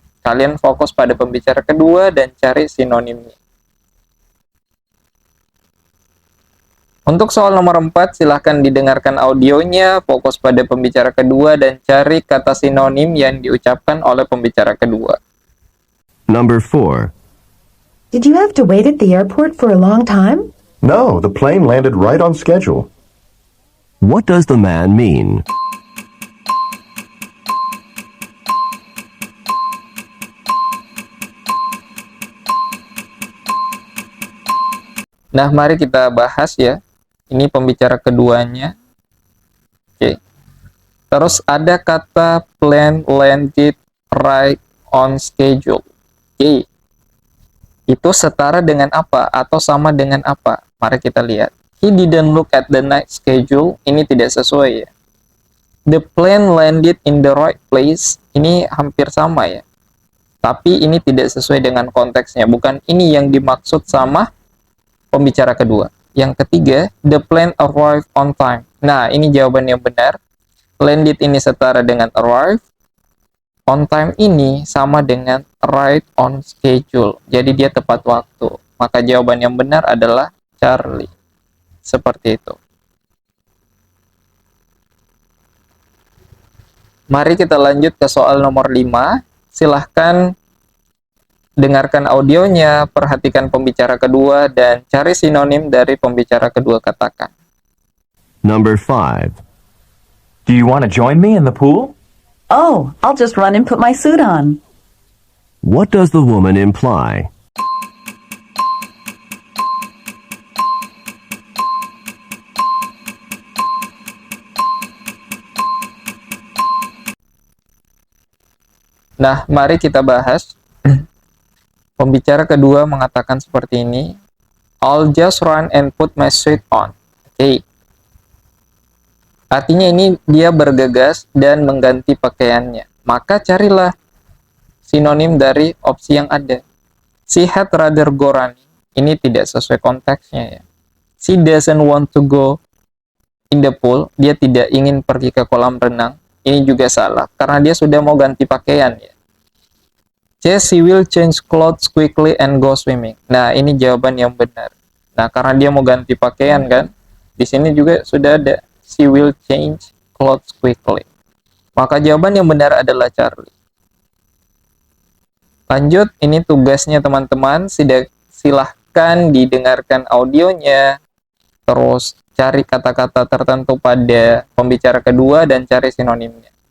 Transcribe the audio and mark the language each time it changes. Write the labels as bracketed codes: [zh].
[id] Kalian fokus pada pembicara kedua dan cari sinonimnya. Untuk soal nomor 4, silahkan didengarkan audionya, fokus pada pembicara kedua dan cari kata sinonim yang diucapkan oleh pembicara kedua. [en] Number 4. Did you have to wait at the airport for a long time? No, the plane landed right on schedule. What does the man mean? [id] Nah, mari kita bahas ya. Ini pembicara keduanya. Oke. Terus ada kata [en] plane landed right on schedule. [id] Oke. Itu setara dengan apa atau sama dengan apa? Mari kita lihat. [en] He didn't look at the night schedule. [id] Ini tidak sesuai ya. [en] The plane landed in the right place. [id] Ini hampir sama ya. Tapi ini tidak sesuai dengan konteksnya. Bukan ini yang dimaksud sama pembicara kedua. Yang ketiga, [en] the plane arrived on time. [id] Nah, ini jawaban yang benar. Landed ini setara dengan arrive. [en] On time [id] ini sama dengan [en] right on schedule. [id] Jadi dia tepat waktu. Maka jawaban yang benar adalah Charlie. Seperti itu. Mari kita lanjut ke soal nomor 5. Silahkan dengarkan audionya, perhatikan pembicara kedua, dan cari sinonim dari pembicara kedua katakan. [en] Number 5. Do you want to join me in the pool? Oh, I'll just run and put my suit on. What does the woman imply? [id] Nah, mari kita bahas. Pembicara kedua mengatakan seperti ini. [en] I'll just run and put my suit on. [id] Oke. Artinya ini dia bergegas dan mengganti pakaiannya. Maka carilah sinonim dari opsi yang ada. [en] She had rather go running. [id] Ini tidak sesuai konteksnya ya. [en] She doesn't want to go in the pool. [id] Dia tidak ingin pergi ke kolam renang. Ini juga salah karena dia sudah mau ganti pakaian ya. [en] She will change clothes quickly and go swimming. [id] Nah, ini jawaban yang benar. Nah, karena dia mau ganti pakaian kan, di sini juga sudah ada [en] she will change clothes quickly. [id] Maka jawaban yang benar adalah Charlie. Lanjut, ini tugasnya teman-teman. Silahkan didengarkan audionya, terus cari kata-kata tertentu pada pembicara kedua dan cari sinonimnya.